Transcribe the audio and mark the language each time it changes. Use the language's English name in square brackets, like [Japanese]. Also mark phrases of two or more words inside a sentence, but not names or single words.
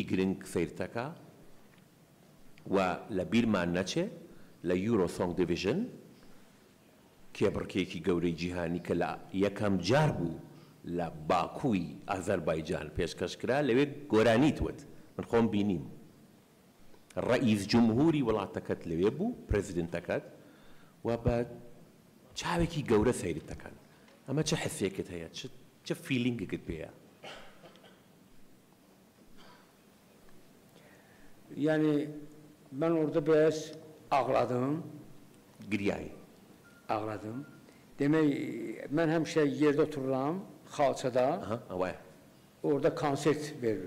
[Central Kurdish] گرنگ سیرتەکە و لە بیرمان نەچێ لە یورۆ سۆنگ دیڤیژن کێبڕکێکی گەورەی جیهانی کە لە یەکەم جار بوو لە باکووی ئازەربایجان پێشکەشکرا لەوێ گۆرانیتوت من خۆم بینیم ڕئیس جمهوری وڵاتەکەت لەوێ بوو پرزیدنتەکەت و بە چاوێکی گەورە سەیرت دەکەن ئەمە چه حسێکت هەیە چه فیلینگێکت پێیە [Azerbaijani] Yəni mən orada biraz ağladım. [Central Kurdish] گریایی [Azerbaijani] Ağladım. Demək mən həmişə yerdə otururam Xalçada. Orada konsert verilir.